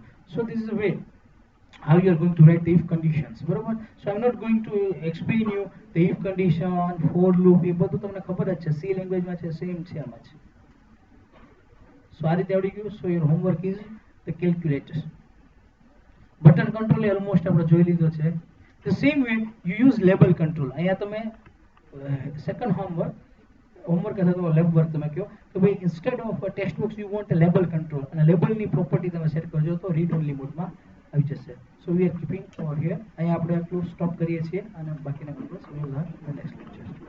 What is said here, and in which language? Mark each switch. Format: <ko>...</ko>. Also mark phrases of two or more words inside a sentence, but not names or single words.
<en>So this is a way how you are going to write the if conditions, બરોબર. So I'm not going to explain you the if condition, for loop,</en> <gu>એ બધું તમને ખબર જ છે, C લેંગ્વેજમાં છે, સેમ છે આમાં જ. So આ રીતે આવડી ગયું.</gu> <en>So your homework is the calculator. button control</en> <gu>એ ઓલમોસ્ટ આપણે જોઈ લીધો છે.</gu> <en>The same way you use label control.</en> <gu>અહીંયા તમે</gu> <en>second homework</en> <gu>અથવા તો</gu> <en>lab work</en> <gu>તમે કહો કે ભાઈ</gu> <en>instead of text box you want a label control,</en> <gu>અને લેબલની પ્રોપર્ટી તમે સેટ કરજો તો</gu> <en>read only</en> <gu>મોડમાં આવી જશે.</gu> <en>so we are keeping over here.</en> <gu>અહીંયા આપણે આટલું સ્ટોપ કરીએ છીએ અને બાકીના ક્લાસ</gu> <en>we will learn the next lecture.</en>